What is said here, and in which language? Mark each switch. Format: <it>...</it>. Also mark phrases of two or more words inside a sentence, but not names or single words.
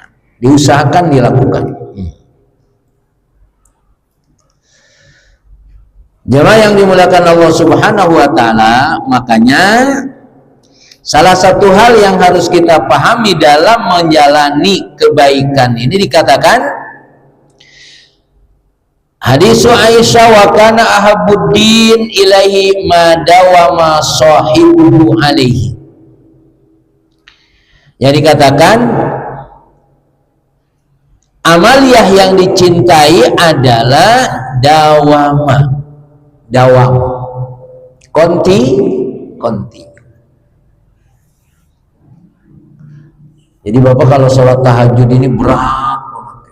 <id>Diusahakan dilakukan. Jemaah yang dimuliakan Allah</id> <ar>Subhanahu wa taala,</ar> <id>makanya salah satu hal yang harus kita pahami dalam menjalani kebaikan ini dikatakan hadis Aisyah</id> <ar>wa kana ahabbuddin ilaihi ma dawama sahibuhu alaihi.</ar> <id>Yang dikatakan amaliyah yang dicintai adalah dawama. Konti. Jadi Bapak kalau sholat tahajud ini berat banget.</id>